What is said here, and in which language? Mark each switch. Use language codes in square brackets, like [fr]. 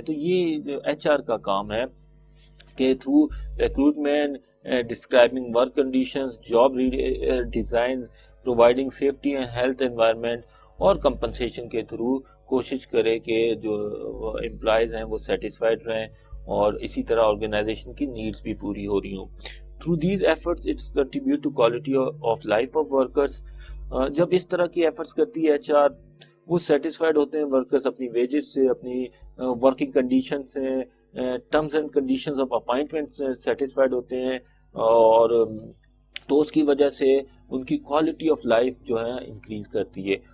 [ur] تو یہ H R کا کام ہے کہ [en] through recruitment, describing work conditions, job designs, providing safety and health environment [ur] اور کمپنسیشن کے تھرو کوشش کرے کہ جو امپلائیز ہیں وہ سیٹسفائڈ رہیں اور اسی طرح آرگنائزیشن کی نیڈز بھی پوری ہو رہی ہوں. [en] Through these efforts, it's contribute to quality of life of workers. [ur] جب اس طرح کی ایفرٹس کرتی ہے ایچ آر, وہ سیٹسفائڈ ہوتے ہیں ورکرز اپنی ویجز سے, اپنی ورکنگ کنڈیشن سے, terms and conditions of appointment سے سیٹسفائڈ ہوتے ہیں, اور تو اس کی وجہ سے ان کی کوالٹی آف لائف جو ہے انکریز کرتی ہے.